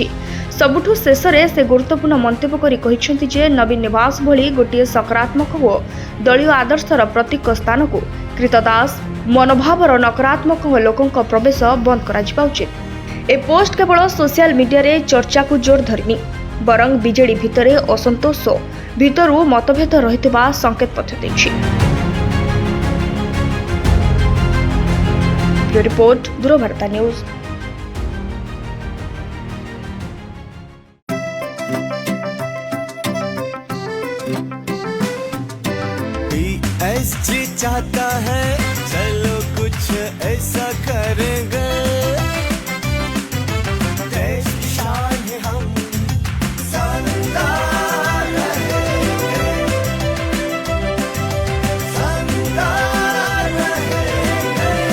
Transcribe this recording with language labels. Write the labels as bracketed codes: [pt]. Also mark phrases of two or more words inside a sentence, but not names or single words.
[or] ସବୁଠୁ ଶେଷରେ ସେ ଗୁରୁତ୍ୱପୂର୍ଣ୍ଣ ମନ୍ତବ୍ୟ କରି କହିଛନ୍ତି ଯେ ନବୀନ ନିବାସ ଭଳି ଗୋଟିଏ ସକାରାତ୍ମକ ଓ ଦଳୀୟ ଆଦର୍ଶର ପ୍ରତୀକ ସ୍ଥାନକୁ କ୍ରୀତଦାସ ମନୋଭାବର ନକାରାତ୍ମକ ଲୋକଙ୍କ ପ୍ରବେଶ ବନ୍ଦ କରାଯିବା ଉଚିତ। ଏ ପୋଷ୍ଟ କେବଳ ସୋସିଆଲ ମିଡିଆରେ ଚର୍ଚ୍ଚାକୁ ଜୋର ଧରିନି, ବରଂ ବିଜେଡି ଭିତରେ ଅସନ୍ତୋଷ ଭିତରୁ ମତଭେଦ ରହିଥିବା ସଂକେତ ମଧ୍ୟ ଦେଇଛି। ରିପୋର୍ଟ ଦୂରବାର୍ତ୍ତା ନ୍ୟୁଜ। [hi] BSG चाहता है चलो कुछ ऐसा करेंगे, देश की शान है हम शानदार रहेंगे, शानदार रहेंगे।